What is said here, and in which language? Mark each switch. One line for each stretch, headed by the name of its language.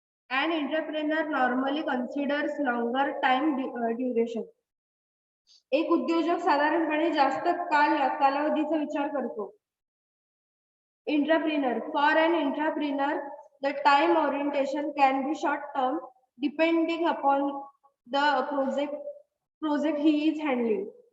English: An entrepreneur normally considers longer time duration.
Marathi: एक उद्योजक साधारणपणे जास्त कालावधीचा विचार करतो.
English: For an entrepreneur, the time orientation can be short term depending upon the project he is handling.